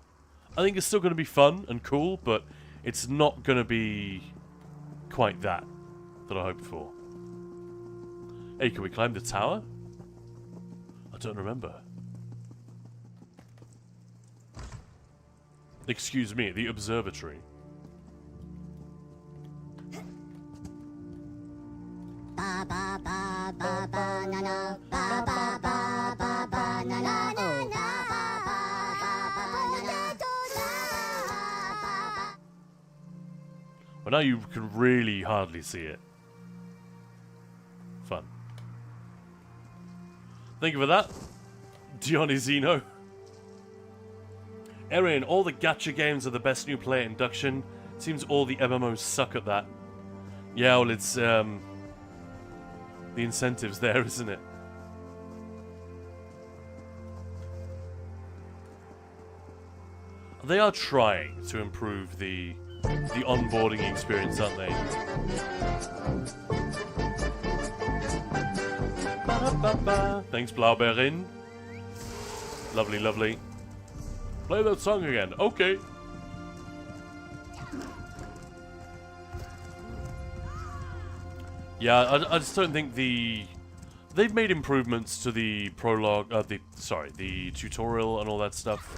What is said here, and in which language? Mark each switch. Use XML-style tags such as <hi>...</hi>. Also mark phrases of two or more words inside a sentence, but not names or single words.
<en>I think it's still going to be fun and cool, but it's not going to be quite that I hoped for. Hey, can we climb the tower? I don't remember. Excuse me, the observatory. Ba ba ba ba ba na na ba ba ba ba ba na na na na Well, now you can really hardly see it. Fun. Thank you for that, Dionysino. Erin, all the gacha games are the best new player induction. Seems all the MMOs suck at that. Yeah, well, it's the incentives there, isn't it? They are trying to improve the onboarding experience, aren't they? Ba-da-ba-ba. Thanks, Blaubeerin. Lovely, lovely. Play that song again. Okay. Yeah, I just don't think they've made improvements to the prologue, the tutorial and all that stuff.</en>